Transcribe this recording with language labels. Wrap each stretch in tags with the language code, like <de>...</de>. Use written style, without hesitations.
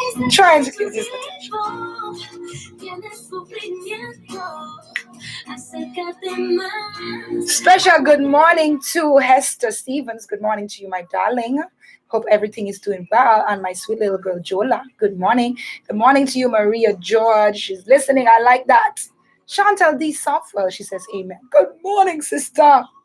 <en>Trying to get his attention.</en> <es>Tienes sufrimiento, acércate más.</es> <en>Special good morning to Hester Stevens. Good morning to you, my darling. Hope everything is doing well. And my sweet little girl, Jola. Good morning. Good morning to you, Maria George. She's listening. I like that. Chantal D. Softwell. She says, Amen. Good morning, sister.</en>